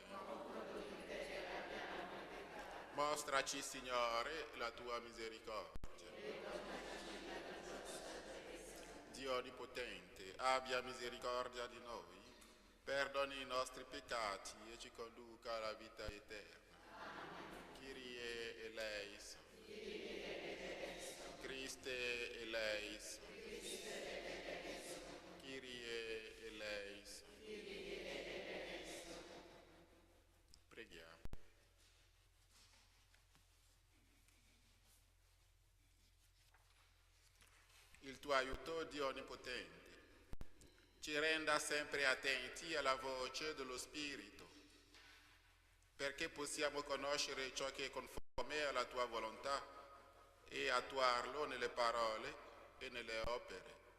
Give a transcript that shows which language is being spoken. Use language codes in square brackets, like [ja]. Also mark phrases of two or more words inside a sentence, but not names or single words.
[it] Mostraci, Signore, la tua misericordia. Dio Onnipotente, abbia misericordia di noi, perdoni i nostri peccati e ci conduca alla vita eterna. [el] Κύριε ελέησον. Χριστέ ελέησον. Κύριε ελέησον. [it] Preghiamo. Il tuo aiuto, Dio Onnipotente, ci renda sempre attenti alla voce dello Spirito, perché possiamo conoscere ciò che è conforme alla tua volontà e attuarlo nelle parole e nelle opere.